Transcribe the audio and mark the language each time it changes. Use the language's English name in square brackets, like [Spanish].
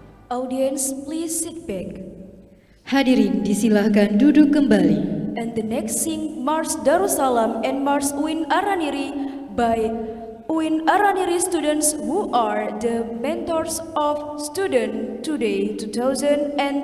[English] Audience, please sit back. [Indonesian] Hadirin disilahkan duduk kembali. [English] And the next sing Mars Darussalam and Mars Uin Araniri by Uin Araniri students who are the mentors of student today 2022.